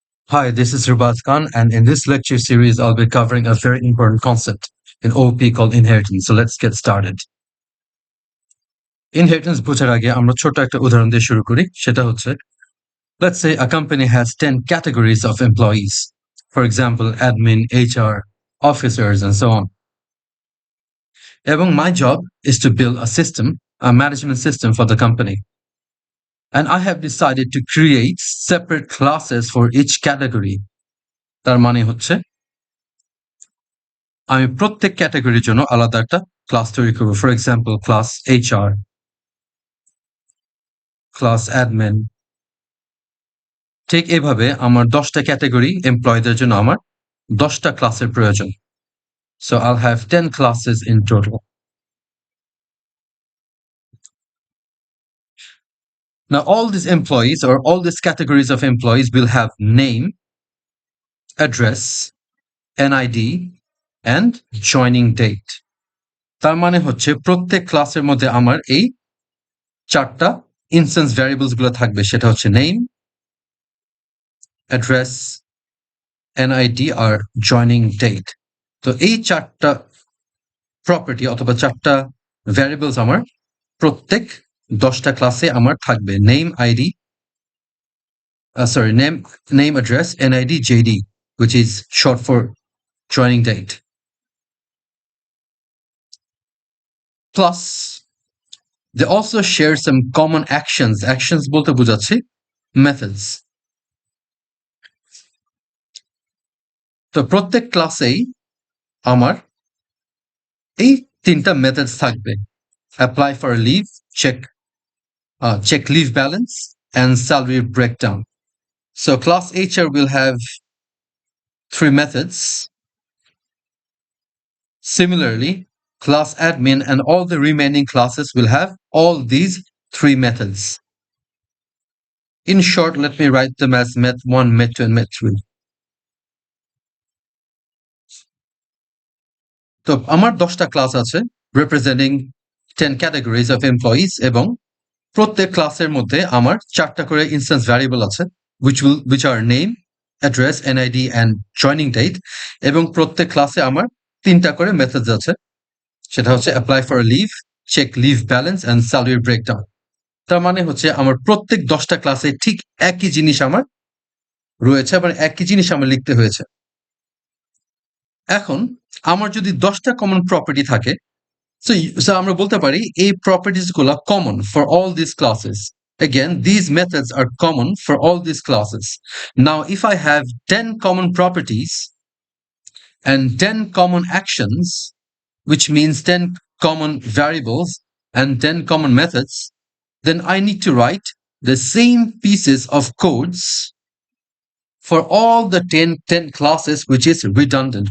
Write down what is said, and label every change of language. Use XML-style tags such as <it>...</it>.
<en>Hi, this is Rubaz Khan, and in this lecture series, I'll be covering a very important concept in OOP called inheritance. So let's get started.</en> <bn>Inheritance বোঝার আগে আমরা ছোট একটা উদাহরণ দিয়ে শুরু করি। সেটা হচ্ছে,</bn> <en>let's say a company has 10 categories of employees. For example, admin, HR, officers, and so on.</en> <bn>এবং</bn> <en>my job is to build a management system for the company. And I have decided to create separate classes for each category.</en> <bn>তার মানে হচ্ছে আমি প্রত্যেক ক্যাটাগরির জন্য আলাদা একটা ক্লাস তৈরি করব।</bn> <en>For example, class HR, class admin.</en> <bn>ঠিক এভাবে আমার 10টা ক্যাটাগরি এমপ্লয়ীদের জন্য আমার 10টা ক্লাসের প্রয়োজন।</bn> <en>So I'll have 10 classes in total. Now all these employees or all these categories of employees will have name, address, NID, and joining date.</en> <bn>তার মানে হচ্ছে প্রত্যেক ক্লাসের মধ্যে আমার এই 4টা ইনস্ট্যান্স ভ্যারিয়েবলস গুলো থাকবে। সেটা হচ্ছে নেম, অ্যাড্রেস, NID আর জয়নিং ডেট। তো এই 4টা প্রপার্টি অথবা 4টা ভ্যারিয়েবলস আমার প্রত্যেক 10টা ক্লাসে আমার থাকবে।</bn> <en>name, address, NID, JD, which is short for joining date. Plus, they also share some common actions.</en> <bn>Actions বলতে বোঝাচ্ছে methods. তো প্রত্যেক ক্লাসেই আমার এই 3টা মেথডস থাকবে:</bn> <en>apply for a leave, check leave balance, and salary breakdown. So class HR will have 3 methods. Similarly, class admin and all the remaining classes will have all these 3 methods. In short, let me write them as Met1, Met2, and Met3.</en> <bn>তো আমার 10টা class আছে</bn> <en>representing 10 categories of employees,</en> <bn>এবং প্রত্যেক ক্লাসের মধ্যে আমার 4টা করে ইনস্ট্যান্স ভ্যারিয়েবল আছে</bn> <en>which are name, address, NID, and joining date,</en> <bn>এবং প্রত্যেক ক্লাসে আমার 3টা করে মেথডস আছে। সেটা হচ্ছে</bn> <en>apply for a leave, check leave balance, and salary breakdown.</en> <bn>তার মানে হচ্ছে আমার প্রত্যেক 10টা ক্লাসে ঠিক একই জিনিস আমার রয়েছে, মানে একই জিনিস আমার লিখতে হয়েছে। এখন আমার যদি 10টা কমন প্রপার্টি থাকে, so আমরা বলতে পারি এই প্রপার্টিজ গুলো</bn> <en>Common for all this classes. Again, these methods are common for all these classes. Now, if I have 10 common properties and 10 common actions, which means 10 common variables and 10 common methods, then I need to write the same pieces of codes for all the 10 classes, which is redundant.</en>